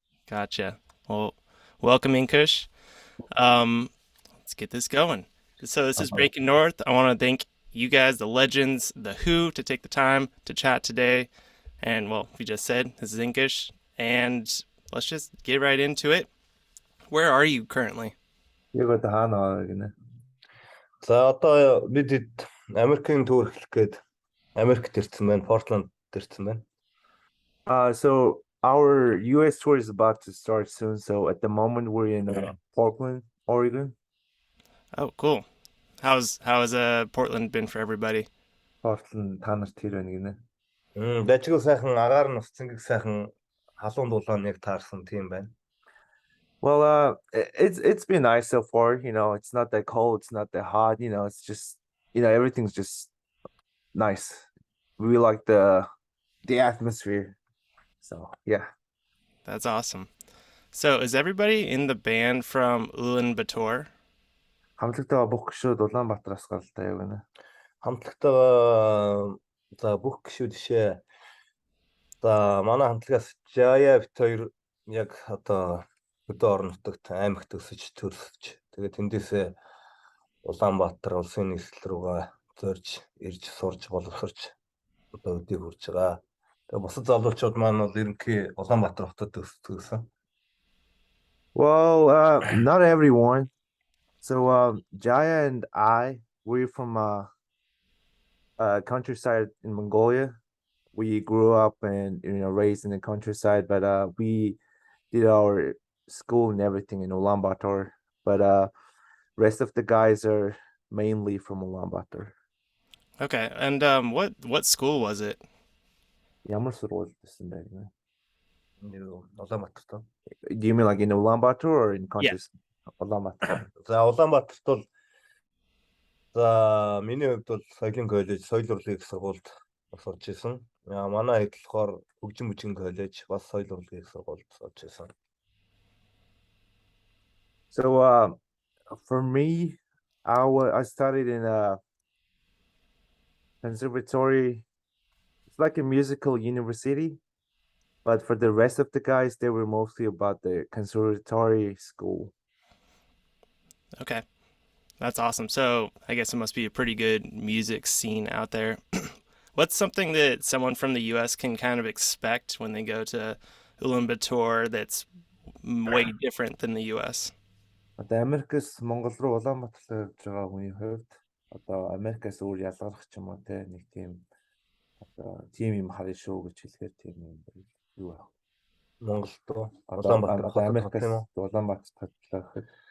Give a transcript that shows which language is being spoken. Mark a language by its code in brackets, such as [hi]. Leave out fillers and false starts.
[en] Gotcha. Well, welcome, Enkush. Um, let's get this going. So, this is Uh-huh. Breaking North. I want to thank you guys, the legends, the Who, to take the time to chat today. And, well, we just said this is Enkush. And let's just get right into it. Where are you currently? 이거 다 하나 гинэ. [mn] За одоо бид Америкийн туур эхлэх гээд Америкт ирсэн байна, Портланд ирсэн байна. [en] So our U.S. tour is about to start soon. So at the moment we're in Portland, Oregon. Oh, cool. How's Portland been for everybody? [mn] Portland та нарт тэр байна гинэ. Дажиг сайхан агаар нь цэнгэг сайхан халуун дулаан яг таарсан тийм байна. [en] Well, it's been nice so far. It's not that cold, it's not that hot. It's just everything's just nice. We like the atmosphere. So yeah. That's awesome. So, is everybody in the band from Ulaanbaatar? [mn] Хамтлагтайгаа бүх гишүүд Улаанбаатараас гаралтай юу гэнэ. Хамтлагтайгаа за бүх гишүүд жишээ. За манай хамтлагаас Жая бит хоёр яг одоо хөдөө орон нутагт аймагт өсөж төрсөж. Тэгээд тэндээсээ Улаанбаатар улсын нийслэл рүүгээ зорж ирж сурж боловсрч одоо өдийг хүрж байгаа. Тэгээд бусад залуучууд маань бол ерөнхий Улаанбаатар хотод өссөн. [en] Well, not everyone. So Jaya and we're from countryside in Mongolia. We grew up and raised in the countryside, but we did our school and everything in Ulaanbaatar. But rest of the guys are mainly from Ulaanbaatar. Okay, and what school was it? [mn] Ямар сургууль гэсэн бэ? Улаанбаатарт. [en] Do you mean like in Ulaanbaatar or in Yeah. countryside? Ulaanbaatar. [mn] За Улаанбаатарт бол за миний хувьд бол соёлын коллеж, соёл урлагийн их сургуульд сурч исэн. Манай хэд болохоор хөгжим бүжгийн коллеж бас соёл урлагийн их сургуульд сурч исэн. [en] So for me, I studied in a conservatory. It's like a musical university, but for the rest of the guys, they were mostly about the conservatory school. Okay. That's awesome. So, I guess it must be a pretty good music scene out there. What's something that someone from the US can kind of expect when they go to Ulaanbaatar that's way different than the US? [mn] Одоо Америкээс Монгол руу Улаанбаатар явж байгаа хүний хувьд одоо Америкээс өөр ялгарх ч юм уу те нэг тийм одоо тийм юм харна шүү гэж хэлэхээр тийм юм юу вэ? Монголд руу Улаанбаатар Улаанбаатар хотод Америкээс тийм үү? Улаанбаатар хатлаа гэхэд